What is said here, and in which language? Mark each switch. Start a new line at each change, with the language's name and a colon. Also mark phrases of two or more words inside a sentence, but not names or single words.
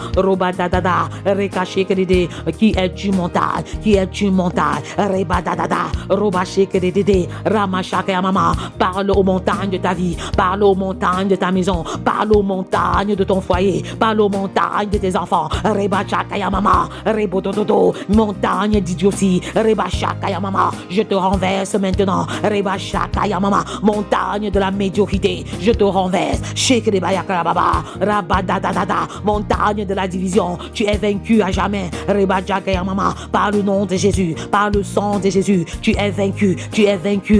French: Qui es-tu montagne? Qui es-tu montagne? Roba Shekedede, Ramashaka Mama. Parle aux montagnes de ta vie, parle aux montagnes de ta maison, parle aux montagnes de ton foyer, parle aux montagnes de tes enfants. Reba Shaka Mama, Rebododo, montagne d'idiotie, Reba Shaka Mama. Je te renverse maintenant, Reba Shaka Mama, montagne de la médiocrité, je te renverse. Shekedeba Yakarababa, Rabadadada, montagne de la division, tu es vaincu à jamais. Reba Shaka Mama, par le nom de Jésus, par le sang de Jésus, tu es vaincu, tu es vaincu.